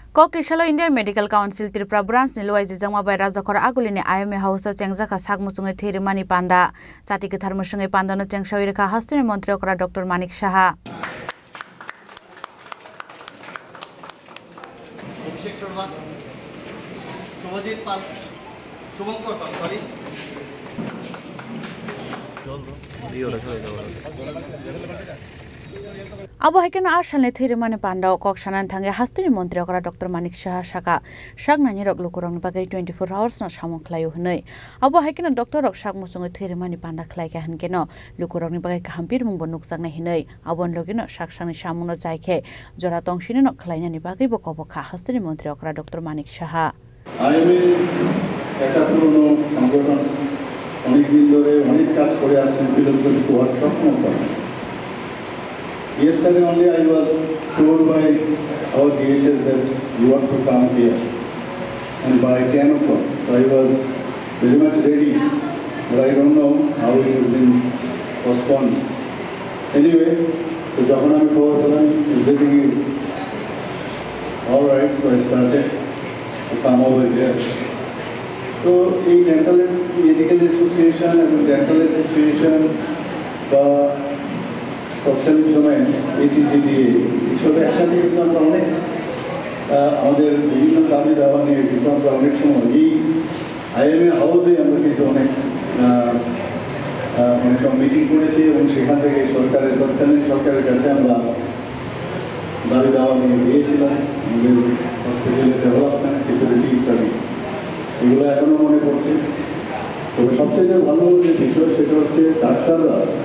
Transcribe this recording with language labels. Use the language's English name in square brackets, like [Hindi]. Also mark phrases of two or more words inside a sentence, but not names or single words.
[Kok Borok] Kokrisalo Indian Medical Council Tripura branch ni luai jijangma bai rajakor agulini IMA house chengjaka sakmusungai thirimani panda chati kithar musungai panda no chengsawai rekha hastini mantri okra Dr. Manik Saha [Bangla] অভিষেক শর্মা শুভজিৎ পাল শুভঙ্কর পাল [Kok Borok] Abo haikena ashalne thirimani panda koksanan thange hastini mantri okra Dr. Manik Saha saka sagnani rok lukurong bagai 24 hours no samong khlaio hnoi abo haikena doctor rok sakmusungai thirimani panda khlaika hankeno lukurong bagai kahampir mung bonuk sakna hinoi abon logino saksani samuno jaike jora tongsini no khlainani bagai bo kobokha hastini mantri okra Dr. Manik Saha [Bangla] আইএমএ একটা পুরনো সংগঠন অনেকদিন ধরে অনেক কাজ করে আসছেন ফিলোসফি হওয়ার স্বপ্ন করে [English] Yesterday only I was told by our DHS that you want to come here and by 10 o'clock. So I was very much ready, but I don't know how it has been postponed. Anyway, so [Bangla] যখন আমি খবর পেলাম [English] everything is all right, so I started to come over here. So in dental medical association and dental association [Bangla] বা তৎকালীন সময়ে ATCDA এইসব একসাথে কিন্তু আমরা অনেক আমাদের বিভিন্ন দাবি দাবা নিয়ে কিন্তু আমরা অনেক সময় এই IMA হাউসে আমরা কিন্তু অনেক সময় মিটিং করেছি এবং সেখান থেকে তৎকালীন সরকারের কাছে আমরা দাবি দাবা নিয়ে দিয়েছিলাম আমাদের হসপিটালের ডেভেলপমেন্ট সিকিউরিটি ইত্যাদি এগুলো এখনও মনে পড়ছে তবে সবচেয়ে ভালো যে বিষয় সেটা হচ্ছে ডাক্তাররা